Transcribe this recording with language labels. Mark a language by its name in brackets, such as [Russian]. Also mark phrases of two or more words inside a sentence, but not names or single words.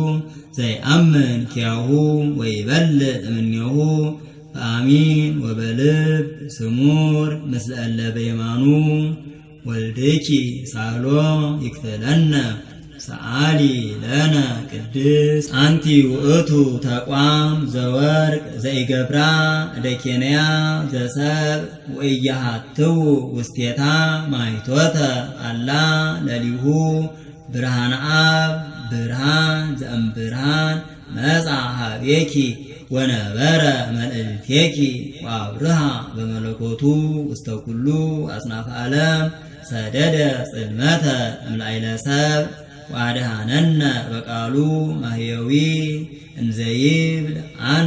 [Geez] ዘይአምን ኪያሁ ወይበልዕ እምኔሁ በአሚን ወበልብ ስሙር ምስለ እለ በየማኑ ወልድኪ ሳህሎ ይክፍለነ ሰአሊ ለነ ቅድስት አንቲ ውእቱ ተቋም ዘወርቅ ዘኢገብራ እደኬንያ ዘሰብ ወኢያሃትው ውስቴታ ማይቶተ አላ ለሊሁ ብርሃነ አብ ብርሃን ዘእምብርሃን መጻ ኀቤኪ ወነበረ መልእልቴኪ ወአብርሃ በመለኮቱ ውስተ ኩሉ አጽናፈ ዓለም ሰደደ ጽልመተ እምላዕለ ሰብእ ወአድኀነነ በቃሉ ማህየዊ እንዘ ይብል አነ